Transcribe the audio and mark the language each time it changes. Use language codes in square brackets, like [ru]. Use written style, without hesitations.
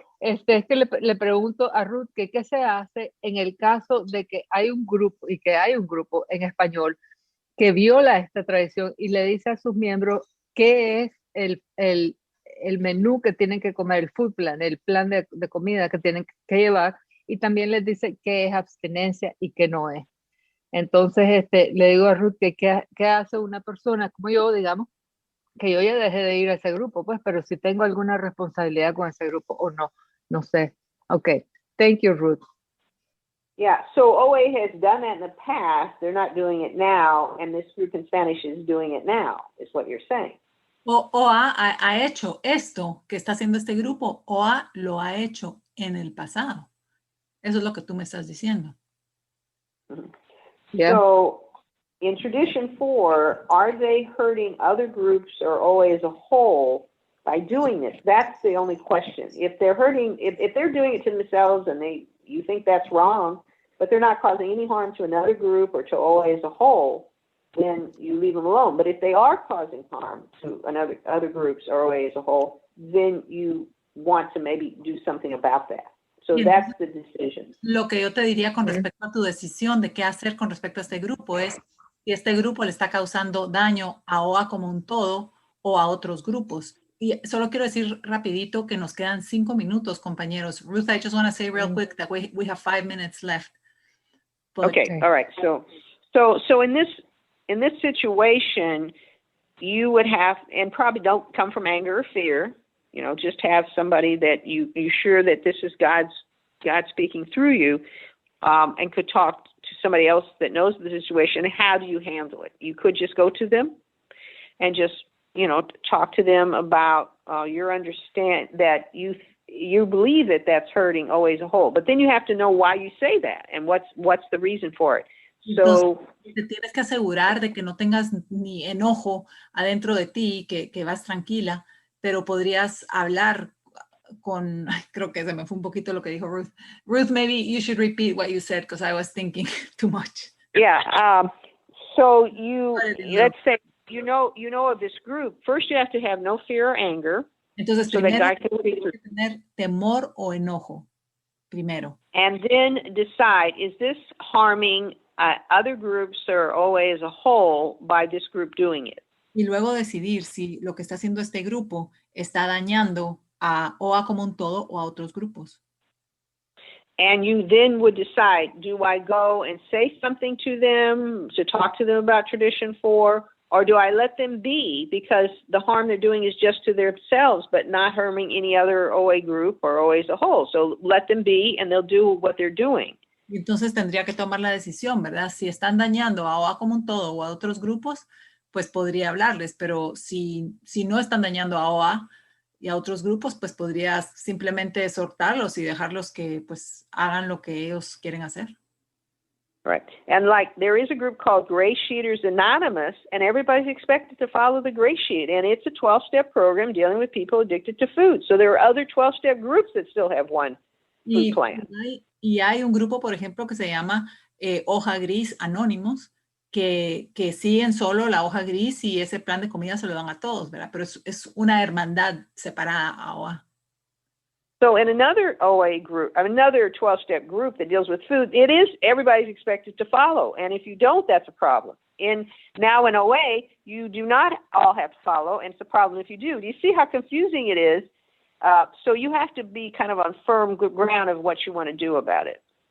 [es] Es que le pregunto a Ruth que qué se hace en el caso de que hay un grupo en español que viola esta tradición y le dice a sus miembros qué es el menú que tienen que comer, el [en] food plan, [es] el plan de comida que tienen que llevar, y también les dice qué es abstinencia y qué no es. Entonces, le digo a Ruth que qué hace una persona como yo, digamos, que yo ya dejé de ir a ese grupo, pues, pero si tengo alguna responsabilidad con ese grupo o no, no sé. [en] Okay, thank you, Ruth. Yeah, so OA has done that in the past. They're not doing it now, and this group in Spanish is doing it now, is what you're saying. [es] OA ha hecho esto que está haciendo este grupo. OA lo ha hecho en el pasado. Eso es lo que tú me estás diciendo. [en] Yeah. So, in Tradition 4, are they hurting other groups or OA as a whole by doing this? That's the only question. If they're hurting, if they're doing it to themselves and you think that's wrong, but they're not causing any harm to another group or to OA as a whole, then you leave them alone. But if they are causing harm to other groups or OA as a whole, then you want to maybe do something about that. So that's the decision. [es] Lo que yo te diría con respecto a tu decisión de qué hacer con respecto a este grupo es si este grupo le está causando daño a OA como un todo o a otros grupos. Y solo quiero decir rapidito que nos quedan 5 minutos, compañeros. [en] Ruth, I just want to say real quick that we have 5 minutes left. Okay, all right. So in this situation, you would have, and probably don't come from anger or fear, just have somebody that you're sure that this is God speaking through you, and could talk to somebody else that knows the situation. How do you handle it? You could just go to them and just, talk to them about your understand that you believe that that's hurting OA as a whole, but then you have to know why you say that and what's the reason for it. So, [es] entonces, te tienes que asegurar de que no tengas ni enojo adentro de ti, que vas tranquila, pero podrías hablar con, creo que se me fue un poquito lo que dijo Ruth. [en] Ruth, maybe you should repeat what you said because I was thinking too much. Yeah. So let's say you know of this group. First, you have to have no fear or anger. [es] Entonces, [en] so [es] primero [en] that God can speak through. [es] tener temor o enojo. Primero. [en] And then decide: is this harming other groups or OA as a whole by this group doing it? [es] Y luego decidir si lo que está haciendo este grupo está dañando a OA como un todo o a otros grupos. [en] And you then would decide, do I go and say something to them, to talk to them about Tradition 4, or do I let them be because the harm they're doing is just to themselves but not harming any other OA group or OA as a whole? So let them be and they'll do what they're doing. [es] Y entonces tendría que tomar la decisión, ¿verdad? Si están dañando a OA como un todo o a otros grupos, pues podría hablarles, pero si no están dañando a OA y a otros grupos, pues podrías simplemente exhortarlos y dejarlos que pues hagan lo que ellos quieren hacer. [en] Right. And like there is a group called Gray Sheeters Anonymous, and everybody's expected to follow the Gray Sheet, and it's a 12-step program dealing with people addicted to food. So there are other 12-step groups that still have one food plan. [es] Y hay un grupo, por ejemplo, que se llama Hoja Gris Anónimos, que siguen solo la hoja gris y ese plan de comida se lo dan a todos, ¿verdad? Pero es una hermandad separada a OA. [en] So in another OA group, another 12-step group that deals with food, it is everybody's expected to follow. And if you don't, that's a problem. Now in OA, you do not all have to follow, and it's a problem if you do. Do you see how confusing it is? So you have to be kind of on firm ground of what you want to do about it.